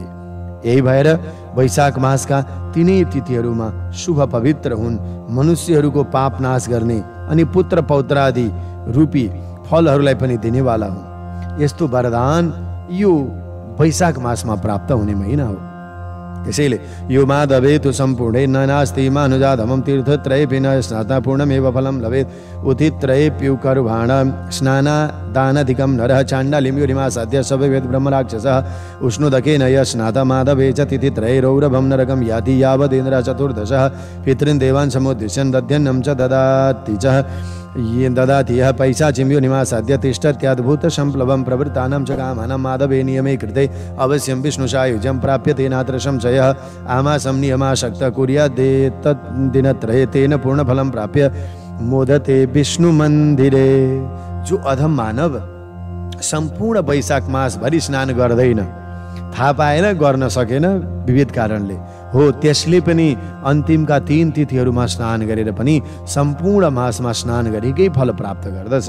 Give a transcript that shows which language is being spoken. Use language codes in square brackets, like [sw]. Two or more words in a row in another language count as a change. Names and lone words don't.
[ne] यही भएर वैशाख मासका 3 तिथिहरूमा शुभ पवित्र हुन्, मनुष्यहरूको पाप नाश गर्ने अनि पुत्र पौत्रादि रूपी फलहरूलाई पनि दिनेवाला हुन्। यस्तो वरदान यो वैशाख मासमा प्राप्त हुने महिना हो। त्यसैले यो [sa] माधवेतु सम्पूर्णे नास्ति मानुजाधमं तीर्थत्रये विना स्नाता पूर्णमेव फलं लभेत् उतित्रयेप्युकर्वाण स्नानादानधिकं नरः चाण्डालिं युरिमासाद्य सभवेत् ब्रह्मराक्षसः उष्णुदकेन यः स्नाता माधवे च तिथित्रये रौरभं नरकं याति यावदेन्द्रः चतुर्दशः पितॄन् देवान् समुद्दिश्यन् दध्यन्नं च ददाति च ये ददाति यः पैशाचिं योनिमासाद्य तिष्ठत्यद्भुतसम्प्लवं प्रवृत्तानां च कामानां माधवे नियमे कृते अवश्यं विष्णुसायुज्यं प्राप्यते नात्र संशयः आमासं नियमाशक्तः कुर्यादेतद्दिनत्रये तेन पूर्णफलं प्राप्य मोदते विष्णुमन्दिरे। [ne] जो अधम मानव सम्पूर्ण वैशाख मासभरि स्नान गर्दैन, थाहा पाएन, गर्न सकेन विविध कारणले, हो त्यसले पनि अन्तिमका 3 तिथिहरूमा स्नान गरेर पनि सम्पूर्ण मासमा स्नान गरेकै फल प्राप्त गर्दछ।